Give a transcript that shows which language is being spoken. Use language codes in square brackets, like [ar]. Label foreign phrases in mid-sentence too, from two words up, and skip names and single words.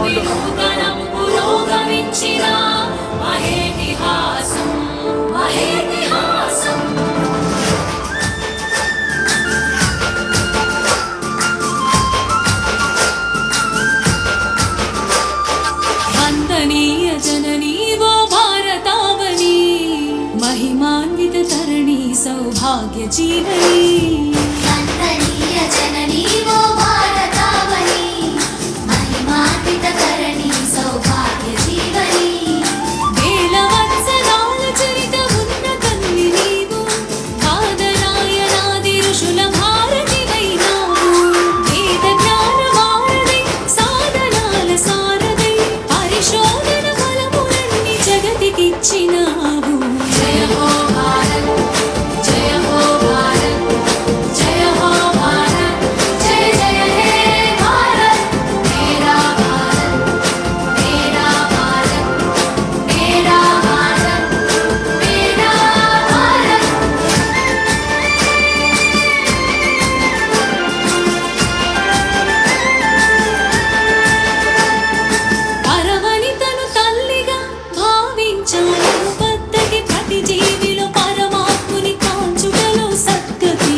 [te] పురోగమించిన మహేతిహాసం, మహేతిహాసం. వందనీయ జననీ వో భారతావనీ, మహిమాన్విత తరణి సౌభాగ్య జీవనీ. వందనీయ జననీ వో భారతావనీ, మహిమాన్విత తరణి సౌభాగ్య జీవనీ. వేల వత్సరాల చరిత ఉన్న తల్లి నీవు, కాదరాయనాది ఋషుల భారతివైనావు. వేద జ్ఞాన వారధి, సాధనాల సారథి, పరిశోధన ఫలములన్నీ జగతికిచ్చినావు. [hi] जय हो भारत, जय हो भारत, जय हो भारत, जय जय हे भारत. मेरा भारत, मेरा भारत, मेरा भारत, मेरा भारत. [te] పరవనితను తల్లిగా భావించాను పద్ధతి, ప్రతి జీవిలో పరమాత్ముని కాంచుటలో సద్గతి.